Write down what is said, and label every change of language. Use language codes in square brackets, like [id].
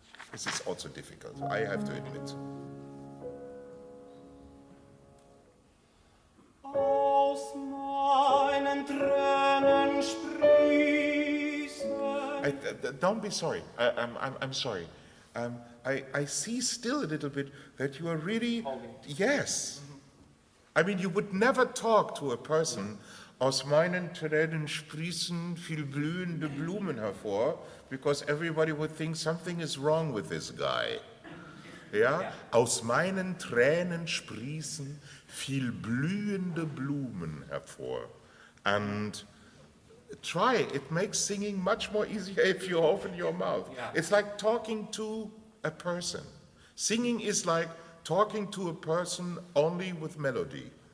[en] This is also difficult, I have to admit. [de] Aus meinen Tränen sprießen. [en] Don't be sorry. I'm sorry. I see still a little bit that you are really. Yes. I mean, you would never talk to a person. [de] Aus meinen Tränen sprießen viel blühende Blumen hervor, [en] because everybody would think something is wrong with this guy. [de] Ja? Aus meinen Tränen sprießen viel blühende Blumen hervor. [en] And try, it makes singing much more easier if you open your mouth. Yeah. It's like talking to a person. Singing is like talking to a person only with melody.